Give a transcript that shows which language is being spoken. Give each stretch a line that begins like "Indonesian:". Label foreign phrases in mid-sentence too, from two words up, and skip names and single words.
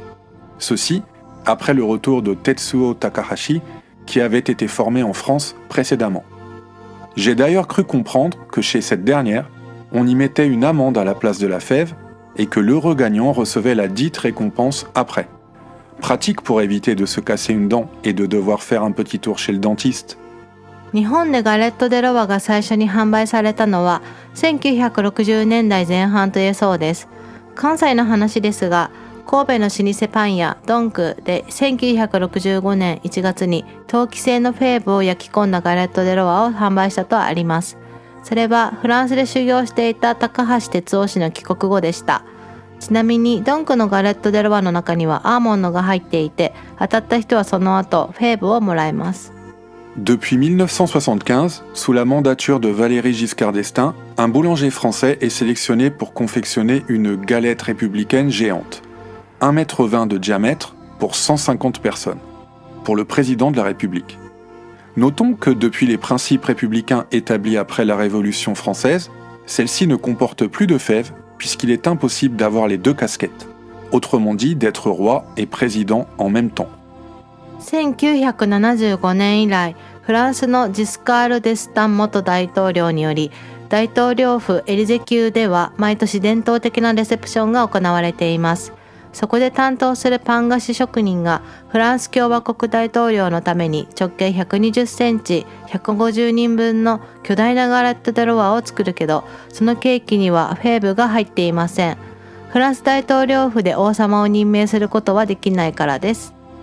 French: Ceci après le retour de Tetsuo Takahashi, qui avait été formé en France précédemment. J'ai d'ailleurs cru comprendre que chez cette dernière, on y mettait une amande à la place de la fève et que l'heureux gagnant recevait la dite récompense après. Pratique pour éviter de se casser une dent et de devoir faire un petit tour chez le dentiste.
Japanese: 日本でガレット・デ・ロワが最初に販売されたのは1960年代前半と言えそうです。関西の話ですが、神戸の老舗パン屋ドンクで1965年1月に陶器製のフェーブを焼き込んだガレット・デ・ロワを販売したとあります。それはフランスで修行していた高橋哲夫氏の帰国後でした。ちなみにドンクのガレット・デ・ロワの中にはアーモンドが入っていて、当たった人はその後フェーブをもらえます。
French: Depuis 1975, sous la mandature de Valéry Giscard d'Estaing, un boulanger français est sélectionné pour confectionner une galette républicaine géante, 1,20 m de diamètre pour 150 personnes, pour le président de la République. Notons que depuis les principes républicains établis après la Révolution française, celle-ci ne comporte plus de fèves puisqu'il est impossible d'avoir les deux casquettes, autrement dit d'être roi et président en même temps.
Japanese: 1975 年以来、フランスのジスカール・デスタン元大統領により、大統領府エリゼ宮では毎年伝統的なレセプションが行われています。そこで担当するパン菓子職人がフランス共和国大統領のために直径120センチ、150人分の巨大なガレット・デ・ロワを作るけど、そのケーキにはフェーブが入っていません。フランス大統領府で王様を任命することはできないからです。